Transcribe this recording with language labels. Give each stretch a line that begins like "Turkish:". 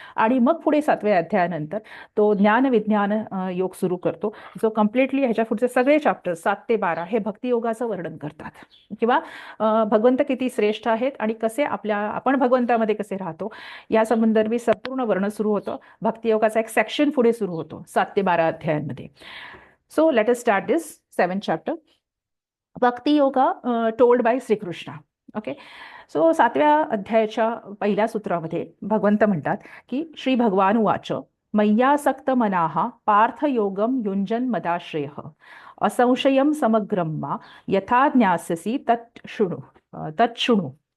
Marathi: आणि मग पुढे 7व्या अध्यायानंतर तो ज्ञान विज्ञान योग सुरू करतो, जो कम्प्लिटली ह्याच्या पुढचे सगळे चॅप्टर 7 ते 12 हे भक्तियोगाचं वर्णन करतात किंवा भगवंत किती श्रेष्ठ आहेत आणि कसे आपण भगवंतामध्ये कसे राहतो या संदर्भी संपूर्ण वर्णन सुरू होतं. भक्तियोगाचा एक सेक्शन पुढे सुरू होतो 7 ते 12 अध्यायांमध्ये.
English: So let us start this 7th chapter, Bhakti yoga told by Shrikrishna.
Marathi: Okay, so 7व्या अध्यायाच्या पहिल्या सूत्रामध्ये भगवंत म्हणतात की
Sanskrit: श्री भगवान उवाच मय्यासक्त मनाः पार्थ योगम युंजन मदाश्रय असंशयम समग्रम मा यथा ज्ञास्यसि तच्छृणु.